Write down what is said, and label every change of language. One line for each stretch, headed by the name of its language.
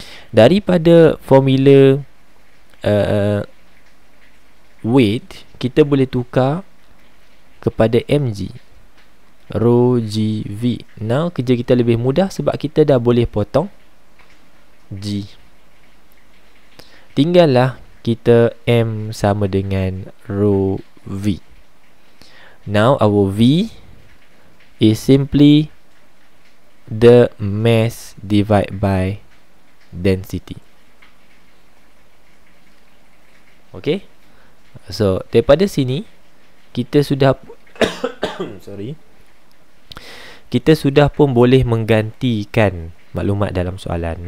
Malay: Daripada formula weight, kita boleh tukar kepada mg, rho gv. Now kerja kita lebih mudah sebab kita dah boleh potong g. Tinggallah kita m sama dengan rho v.
English: Now our v is simply the mass divided by density.
Malay: Okay, so daripada sini kita sudah kita sudah pun boleh menggantikan maklumat dalam soalan.